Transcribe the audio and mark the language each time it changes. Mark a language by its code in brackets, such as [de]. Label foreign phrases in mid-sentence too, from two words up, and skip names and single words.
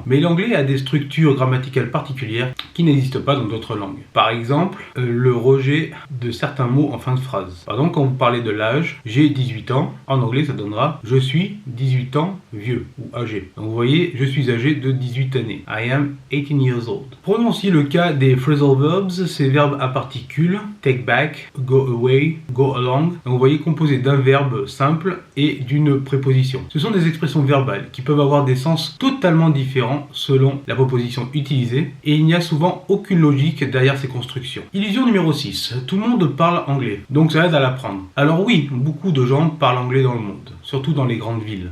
[fr] Mais l'anglais a des structures grammaticales particulières qui n'existent pas dans d'autres langues. Par exemple, le rejet de certains mots en fin de phrase. Par exemple, quand vous parlez de l'âge, j'ai 18 ans, en anglais ça donnera je suis 18 ans vieux ou âgé. Donc vous voyez, je suis âgé de 18 années. [en] I am 18 years old. [fr] Prenons aussi le cas des [en] phrasal verbs, [fr] ces verbes à particules, [en] take back, go away, go along. [fr] Donc vous voyez, composés d'un verbe simple et d'une préposition. Ce sont des expressions verbales qui peuvent avoir des sens totalement différents selon la proposition utilisée et il n'y a souvent aucune logique derrière ces constructions. Illusion numéro 6. Tout le monde parle anglais, donc ça aide à l'apprendre. Alors oui, beaucoup de gens parlent anglais dans le monde, surtout dans les grandes villes.